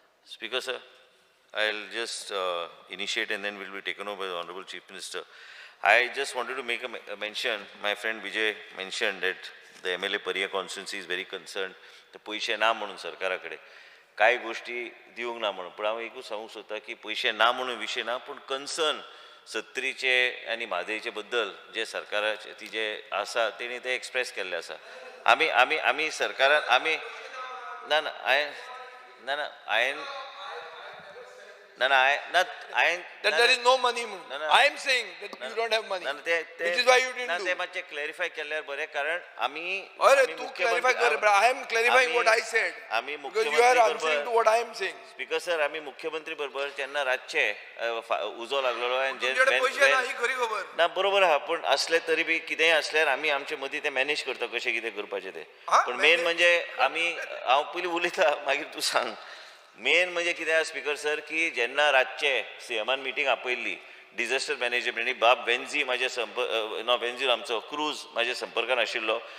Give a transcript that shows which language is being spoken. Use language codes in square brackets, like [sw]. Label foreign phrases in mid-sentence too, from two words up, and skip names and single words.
[en] Speaker, sir, I'll just initiate and then will be taken over by the Honorable Chief Minister. I just wanted to make a mention. My friend Vijay mentioned that the MLA Pariya constituency is very concerned. [kok] The पैसे ना म्हणून सरकाराकडे काय गोष्टी दिवंक ना म्हणून पण हांव एकूच सांगूंक सोदता की पैसे ना म्हणून विशय ना पूण कन्सर्न सत्तरीचे आनी म्हादयचे बद्दल जे सरकाराचे ती जे आसा तेणी ते एक्सप्रेस केल्ले आसा. आमी आमी आमी सरकारान आमी ना ना हांवें ना ना हांवें [en] No, no, that there is no money. I am saying that you don't have money. Which is why you didn't do. [kok] ते मातशें क्लॅरिफाय केल्यार बरें कारण आमी तू clarify कर, [en] but I am clarifying what I said. Because you are answering to what I am saying. Speaker sir, [kok] आमी मुख्यमंत्री बरोबर जेन्ना रातचे उजो लागलेलो आनी जे ना बरोबर आहा पूण असले तरी बी कितेंय असल्यार आमी आमचे मदीं ते मॅनेज करता कशें कितें करपाचें तें. पूण मेन म्हणजे आमी हांव पयलीं उलयता मागीर तूं सांग. मेन म्हणजे कितें [en] speaker sir [kok] की जेन्ना रातचे सीएमान मिटींग आपयल्ली [en] disaster management [kok] बाब वेन्झी म्हाजे वेन्झी आमचो क्रूज म्हाज्या संपर्कान आशिल्लो.